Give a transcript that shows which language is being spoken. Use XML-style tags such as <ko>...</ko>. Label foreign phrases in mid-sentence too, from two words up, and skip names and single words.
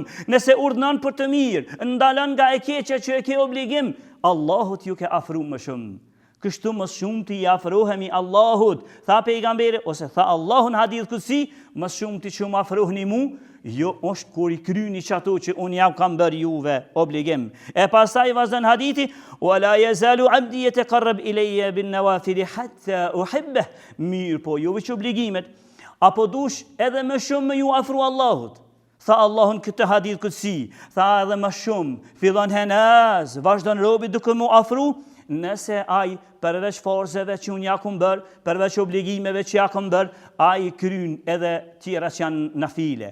<sq>Nëse urdhnon për të mirë, ndalon nga e keqja që e ke obligim, Allahut ju ke afru më shumë. Kështu më shumë të i afrohemi Allahut, tha pejgamberi, ose tha Allahun hadith kësi, më shumë të që më afrohni mu, jo është kur i kryni që ato që unë ja kam bërë juve obligim. E pasaj vazhdan hadithi,</sq> <ar>وَلَا يَزَالُ عَبْدِي يَتَقَرَّبْ إِلَيَّ بِالنَّوَافِلِ حَتَّى أُحِبَّهُ.</ar> <sq>Mirë po, jo që obligimet, apo dush edhe më shumë me ju afru Allahut. Tha Allahun këtë hadith kësi, tha edhe më shumë, fillon henaz, vazhdan robi duke mu afru, nëse ai përveç forzeve që unë ja kom bërë, përveç obligimeve që ja kom bërë, ai kryen edhe tjera që janë nafile.</sq>